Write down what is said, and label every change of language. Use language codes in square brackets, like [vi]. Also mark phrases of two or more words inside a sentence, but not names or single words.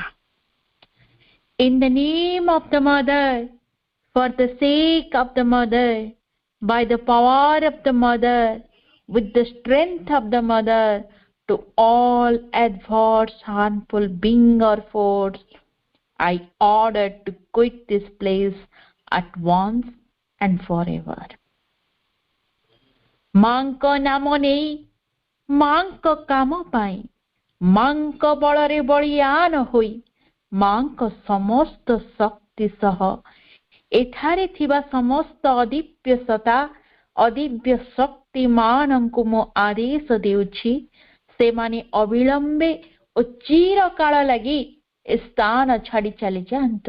[en] In the name of the Mother, for the sake of the Mother, by the power of the Mother, with the strength of the Mother, to all adverse, harmful being or force, I order to quit this place at once and forever. [or] ମାଙ୍କ ନାମ ନେଇ ମାଙ୍କ କାମ ପାଇଁ ମାଙ୍କ ବଳରେ ବଳିୟାନ ହୋଇ ମାଙ୍କ ସମସ୍ତ ଶକ୍ତି ସହ ଏଠାରେ ଥିବା ସମସ୍ତ ଅଦିବ୍ୟ ସତ୍ତା ଅଦିବ୍ୟ ଶକ୍ତି ମାନଙ୍କୁ ମୁଁ ଆଦେଶ ଦେଉଛି ସେମାନେ ଅବିଳମ୍ବେ ଓ ଚିରକାଳ ଲାଗି ସ୍ଥାନ ଛାଡ଼ି ଚାଲି ଯାଆନ୍ତୁ।